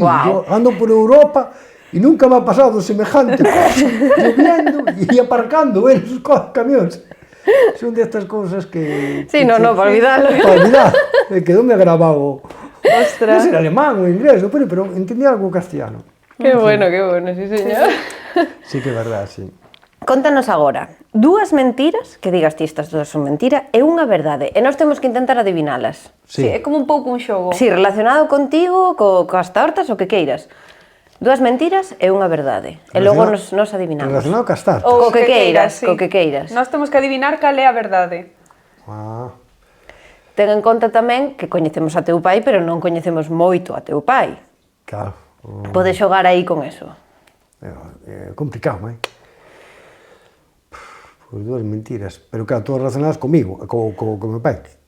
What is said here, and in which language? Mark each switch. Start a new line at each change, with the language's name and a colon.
Spanish: Yo ando por Europa y nunca me ha pasado semejante cosa, lloviendo y aparcando los camiones. Son de estas cosas que... Sí, no, para olvidarlo. Para olvidar. Quedóme grabado. Ostras. No sé, alemán o inglés, pero entendí algo castellano. Qué bueno, sí, señor.
Galician: Sí que é verdad, sí. Contanos agora, dúas mentiras, que digas ti estas dúas son mentira, e unha verdade, e nós temos que intentar adivinalas. Sí, é como un pouco un xogo. Sí, relacionado contigo, coas tortas, o que queiras. Dúas mentiras e unha verdade. E logo nos adivinamos. Relacionado cas tartas. Co que queiras. Nós temos que adivinar cal é a verdade. Ten en conta tamén que coñecemos a teu pai, pero non coñecemos moito a teu pai. Claro. Podes xogar aí con eso. É complicado, Pois dúas mentiras, pero claro, todas relacionadas comigo, co meu pai.